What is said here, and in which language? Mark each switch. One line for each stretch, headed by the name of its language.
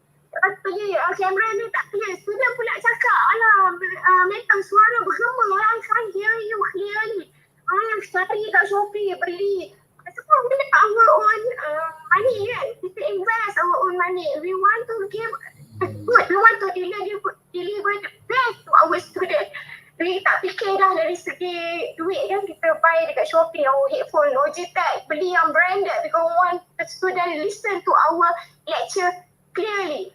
Malay: Lepas tu kamera ni tak clear, student pula cakap metal suara bergema,
English: I can't hear you clearly.
Malay: Cari kat Shopee, beli. Sebab kita
English: our own money
Malay: kan.
English: Kita invest our own money. We want to give good. We want to deliver the best to our student.
Malay: Jadi tak fikir dah dari segi duit kan. Kita buy dekat Shopee,
English: headphone, Logitech,
Malay: beli yang branded
English: because we want the student listen to our lecture clearly.